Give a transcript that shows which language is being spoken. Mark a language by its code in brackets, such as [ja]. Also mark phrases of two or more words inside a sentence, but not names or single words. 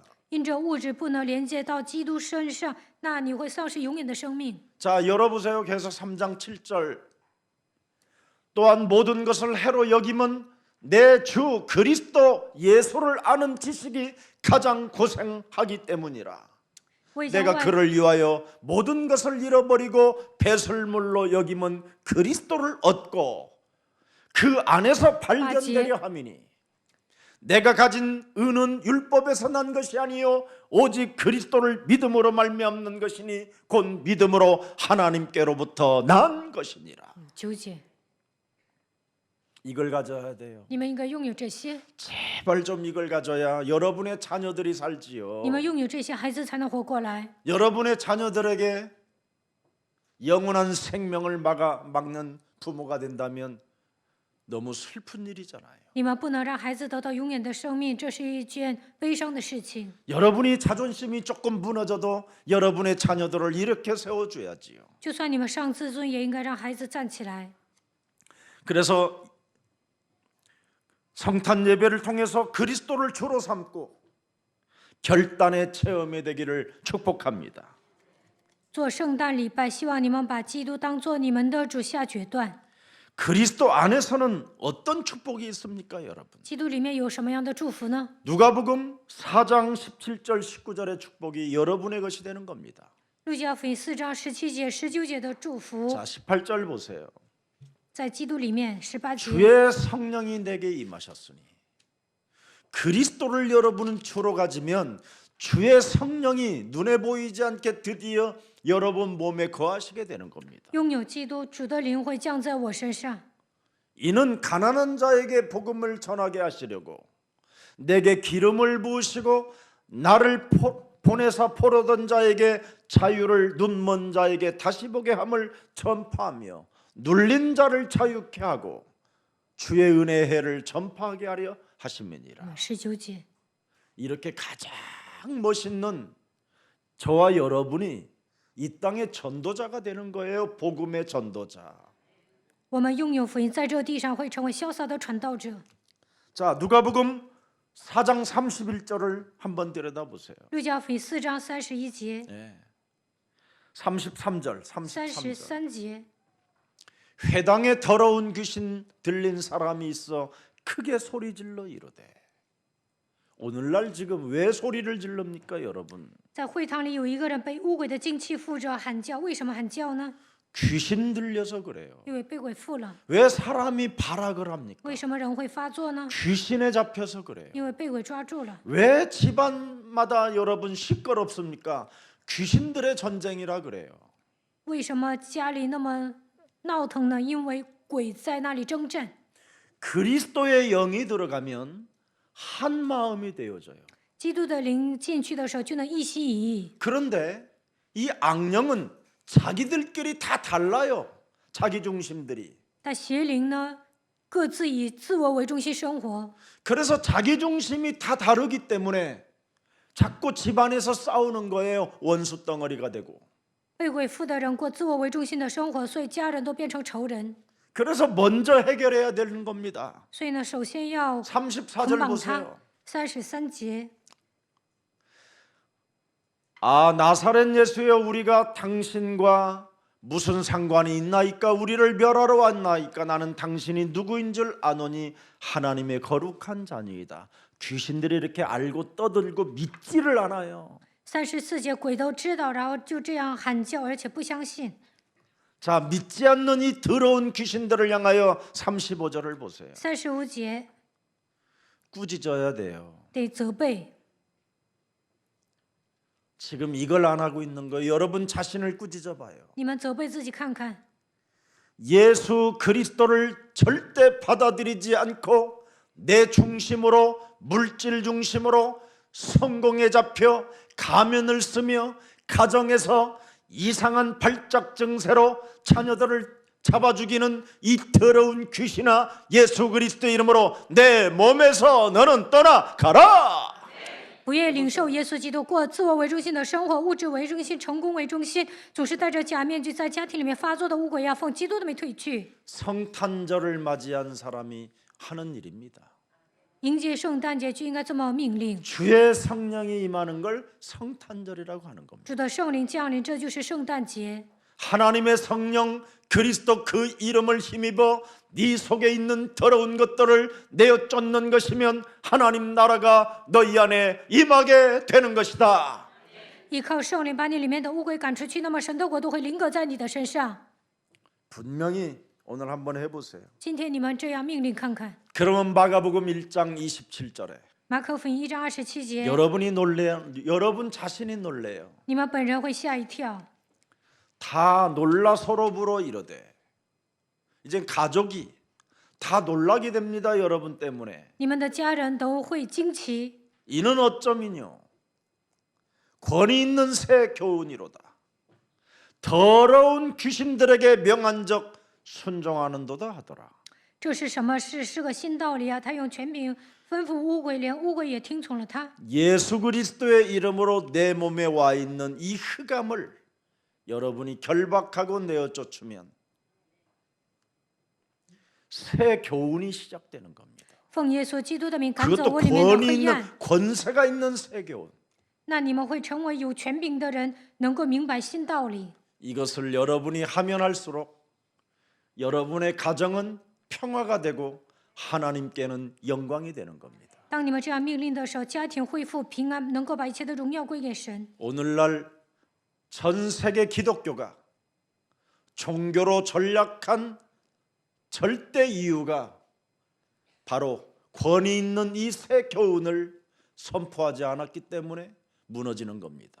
[zh] 因着物质不能连接到基督身上，那你会丧失永远的生命。 [ko] 자, 열어보세요. 계속 3장 7절. 또한 모든 것을 해로 여김은 내 주 그리스도 예수를 아는 지식이 가장 고생하기 때문이라. [zh] 我已经 [ko] 내가 [zh] 万 [ko] 그를 위하여 모든 것을 잃어버리고 배설물로 여김은 그리스도를 얻고 그 안에서 발견되려 함이니 내가 가진 의는 율법에서 난 것이 아니요 오직 그리스도를 믿음으로 말미암는 것이니 곧 믿음으로 하나님께로부터 난 것이니라. [zh] 9节， [ko] 이걸 가져야 돼요. [zh] 你们应该拥有这些， [ko] 제발 좀 이걸 가져야 여러분의 자녀들이 살지요. [zh] 你们拥有这些，孩子才能活过来。 [ko] 여러분의 자녀들에게 영원한 생명을 막는 부모가 된다면 너무 슬픈 일이잖아요. [zh] 你们不能让孩子得到永远的生命，这是一件悲伤的事情。 [ko] 여러분이 자존심이 조금 무너져도 여러분의 자녀들을 이렇게 세워줘야지요. [zh] 就算你们伤自尊，也应该让孩子站起来。 [ko] 그래서 성탄 예배를 통해서 그리스도를 주로 삼고 결단의 체험이 되기를 축복합니다. [zh] 做圣诞礼拜，希望你们把基督当作你们的主下决断。 [ko] 그리스도 안에서는 어떤 축복이 있습니까, 여러분? [zh] 基督里面有什么样的祝福呢？ [ko] 누가복음 4장 17절 19절의 축복이 여러분의 것이 되는 겁니다. [zh] 路加福音4章17节、19节的祝福， [ko] 자, 18절 보세요. [zh] 在基督里面18节。 [ko] 주의 성령이 내게 임하셨으니 그리스도를 여러분은 주로 가지면 주의 성령이 눈에 보이지 않게 드디어 여러분 몸에 거하시게 되는 겁니다. [zh] 拥有基督，主的灵会降在我身上。 [ko] 이는 가난한 자에게 복음을 전하게 하시려고 내게 기름을 부으시고 나를 보내사 포로던 자에게 자유를 눈먼 자에게 다시 보게 함을 전파하며 눌린 자를 자유케 하고 주의 은혜의 해를 전파하게 하려 하심이니라. [zh] 19节， [ko] 이렇게 가장 멋있는 저와 여러분이 이 땅의 전도자가 되는 거예요. 복음의 전도자. [zh] 我们拥有福音，在这地上会成为潇洒的传道者。 [ko] 자, 누가복음 4장 31절을 한번 들여다보세요. [zh] 路加福音4章31节、 [ko] 33절, [zh] 33节， [ko] 회당에 더러운 귀신 들린 사람이 있어 크게 소리질러 이르되. 오늘날 지금 왜 소리를 질릅니까, 여러분? [zh] 在会堂里有一个人被污鬼的精气附着喊叫，为什么喊叫呢？ [ko] 귀신 들려서 그래요. [zh] 因为被鬼附了。 [ko] 왜 사람이 발악을 합니까? [zh] 为什么人会发作呢？ [ko] 귀신에 잡혀서 그래요. [zh] 因为被鬼抓住了。 [ko] 왜 집안마다 여러분 시끄럽습니까? 귀신들의 전쟁이라 그래요. [zh] 为什么家里那么闹腾呢？因为鬼在那里征战。 [ko] 그리스도의 영이 들어가면 한 마음이 되어져요. [zh] 基督的灵进去的时候，就能一心一意。 [ko] 그런데 이 악령은 자기들끼리 다 달라요. 자기 중심들이. [zh] 但邪灵呢，各自以自我为中心生活， [ko] 그래서 자기 중심이 다 다르기 때문에 자꾸 집안에서 싸우는 거예요. 원수 덩어리가 되고. [zh] 被鬼附的人过自我为中心的生活，所以家人都变成仇人。 [ko] 그래서 먼저 해결해야 되는 겁니다. [zh] 所以呢，首先要 [ko] 34절 [zh] 捆绑他 [ko] 보세요. [zh] 33节， [ko] 아, 나사렛 예수여, 우리가 당신과 무슨 상관이 있나이까? 우리를 멸하러 왔나이까? 나는 당신이 누구인 줄 아노니 하나님의 거룩한 자니이다. 귀신들이 이렇게 알고 떠들고 믿지를 않아요. [zh] 34 节，鬼都知道，然后就这样喊叫，而且不相信。 [ko] 자, 믿지 않는 이 더러운 귀신들을 향하여 35절을 보세요. [zh] 35节 [ko] 꾸짖어야 돼요. [zh] 得责备。 [ko] 지금 이걸 안 하고 있는 거예요. 여러분 자신을 꾸짖어 봐요. [zh] 你们责备自己看看， [ko] 예수 그리스도를 절대 받아들이지 않고 내 중심으로, 물질 중심으로 성공에 잡혀 가면을 쓰며 가정에서 이상한 발작 증세로 자녀들을 잡아 죽이는 이 더러운 귀신아, 예수 그리스도의 이름으로 내 몸에서 너는 떠나가라. [zh] 不愿领受耶稣基督，过自我为中心的生活，物质为中心，成功为中心，总是戴着假面具，在家庭里面发作的污鬼要奉基督的名退去。 [ko] 성탄절을 맞이한 사람이 하는 일입니다. [zh] 迎接圣诞节就应该这么命令。 [ko] 주의 성령이 임하는 걸 성탄절이라고 하는 겁니다. [zh] 主的圣灵降临，这就是圣诞节。 [ko] 하나님의 성령 그리스도 그 이름을 힘입어 네 속에 있는 더러운 것들을 내어 쫓는 것이면 하나님 나라가 너희 안에 임하게 되는 것이다. [zh] 依靠圣灵把你里面的污鬼赶出去，那么神的国度会临格在你的身上。 [ko] 분명히 오늘 한번 해보세요. [zh] 今天你们这样命令看看， [ko] 그러면 마가복음 1장 27절에 [zh] 马可福音1章27节， [ko] 여러분 자신이 놀래요. [zh] 你们本人会吓一跳。 [ko] 다 놀라 서로 불어 이르되. 이제 가족이 다 놀라게 됩니다. 여러분 때문에. [zh] 你们的家人都会惊奇。 [ko] 이는 어쩌미뇨 권위 있는 새 교훈이로다. 더러운 귀신들에게 명한적 순종하는도다 하더라. [zh] 这是什么事？是个新道理啊！他用权柄吩咐污鬼，连污鬼也听从了他。 [ko] 예수 그리스도의 이름으로 내 몸에 와 있는 이 흑암을 여러분이 결박하고 내어 쫓으면 새 교훈이 시작되는 겁니다. [zh] 奉耶稣基督的名赶走 [ko] 그것도 [zh] 我里面的 [ko] 권위 [zh] 黑 [ko] 있는 [zh] 暗， [ko] 권세가 있는 새 교훈. [zh] 那你们会成为有权柄的人，能够明白新道理。 [ko] 이것을 여러분이 하면 할수록 여러분의 가정은 평화가 되고 하나님께는 영광이 되는 겁니다. [zh] 当你们这样命令的时候，家庭恢复平安，能够把一切的荣耀归给神。 [ko] 오늘날 전 세계 기독교가 종교로 전락한 절대 이유가 바로 권위 있는 이 새 교훈을 선포하지 않았기 때문에 무너지는 겁니다.